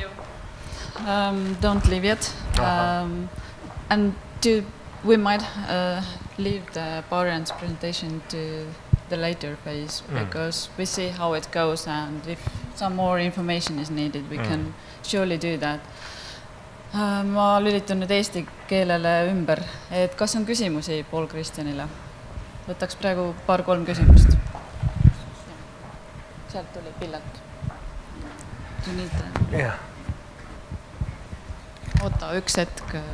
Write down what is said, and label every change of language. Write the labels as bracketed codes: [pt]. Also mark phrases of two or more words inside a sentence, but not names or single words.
[en] Don't leave yet. And we might leave the Barents presentation to the later phase, because we see how it goes, and if some more information is needed, we can surely do that. [et] Ma lülitan nüüd eesti keelele ümber, et kas on küsimusi Paul Kristjanile? Võtaks praegu paar-kolm küsimust. Sealt tuli pillalt. Oota, üks hetk.